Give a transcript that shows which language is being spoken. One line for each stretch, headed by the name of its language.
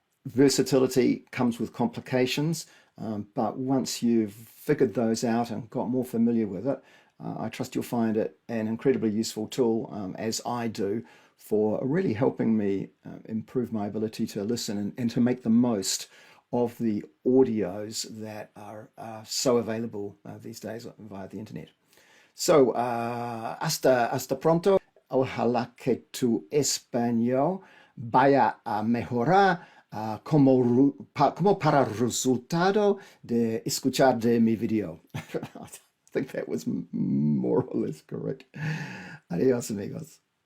English: Versatility comes with complications, but once you've figured those out and got more familiar with it, I trust you'll find it an incredibly useful tool, as I do, for really helping me improve my ability to listen and to make the most of the audios that are so available these days via the internet.
Spanish: So, hasta pronto. Ojalá que tu español vaya a mejorar como para resultado de escuchar de mi video.
English: I think that was more or less correct.
Spanish: Adios, amigos.